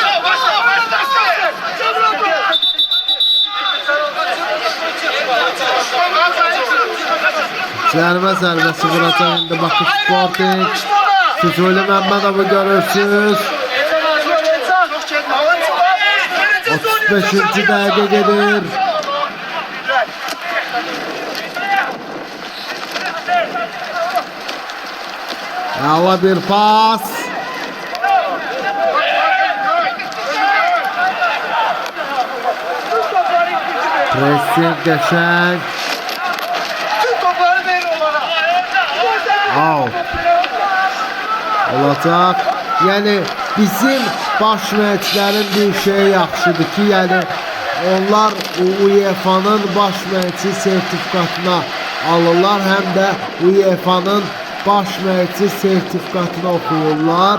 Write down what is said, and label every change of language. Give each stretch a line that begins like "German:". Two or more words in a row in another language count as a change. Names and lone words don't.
Azerbaijani: Cərimə zərbəsi vuracaq indi Bakı Sporting. Füzuli Məmmədov'u görürsünüz. 35.
Turkish: dakika gelir. Yalla bir pas. Pressing geçen. Out.
Azerbaijani: Olacaq. Yəni bizim baş məşqçilərin bir şey yaxşıdır ki, yəni onlar UEFA'nın baş məşqçi sertifikatına alırlar, həm də UEFA'nın baş məşqçi sertifikatını oxuyurlar.